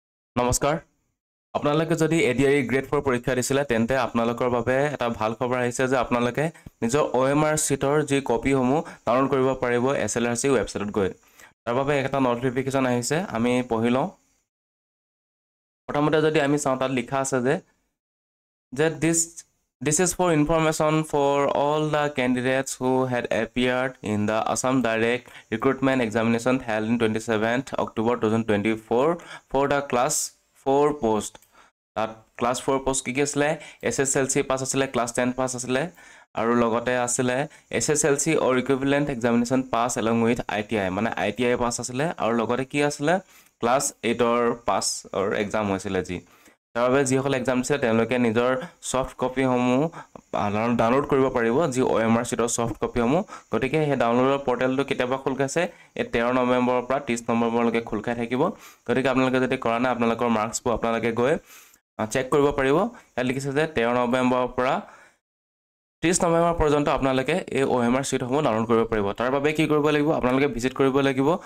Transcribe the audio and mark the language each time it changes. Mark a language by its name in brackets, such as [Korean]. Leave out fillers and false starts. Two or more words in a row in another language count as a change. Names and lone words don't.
[Assamese] নমস্কাৰ আপোনালোকে যদি এডিআই গ্ৰেড 4 পৰীক্ষা দিছিলে তেন্তে আপোনালোকৰ বাবে এটা ভাল খবৰ আহিছে যে আপোনালোকে নিজৰ OMR শীটৰ যি কপিসমূহ ডাউনলোড কৰিব পাৰিব SLRC ৱেবছাইটত গৈ তাৰ বাবে এটা নটিফিকেশ্যন আহিছে আমি পঢ়ি লওঁ প্ৰথমতে যদি আমি চাওঁ তাত লিখা আছে যে this [English] is for information for all the candidates who had appeared in the Assam Direct Recruitment Examination held in 27th October 2024 for the class 4 post that class 4 post [Assamese] কি আছিলে [English] SSLC [Assamese] পাস আছিলে class 10 পাস আছিলে আৰু লগতে আছিলে [English] SSLC or equivalent examination pass along with ITI [Assamese] মানে ITI পাস আছিলে আৰু লগতে কি আছিলে [English] class 8 or pass or exam [Assamese] হৈছিলে জি তাৰবাবে যিসকল এক্সাম দিছে তেওঁলোকে নিজৰ সফট কপিসমূহ ডাউনলোড কৰিব পাৰিব যি OMR শীটৰ সফট কপিসমূহ গতিকে সেই ডাউনলোডৰ পৰ্টেলটো কেতিয়াবা খোল খাইছে এই 13 নৱেম্বৰৰ পৰা 30 নৱেম্বৰলৈকে খোল খাই থাকিব গতিকে আপোনালোকে যদি কৰা নাই আপোনালোকৰ মাৰ্কছবোৰ আপোনালোকে গৈ চেক কৰিব পাৰিব ইয়াত লিখিছে যে 13 নৱেম্বৰৰ পৰা 30 নৱেম্বৰ পৰ্যন্ত আপোনালোকে এই OMR শীটসমূহ ডাউনলোড কৰিব পাৰিব তাৰ বাবে কি কৰিব লাগিব আপোনালোকে ভিজিট কৰিব লাগিব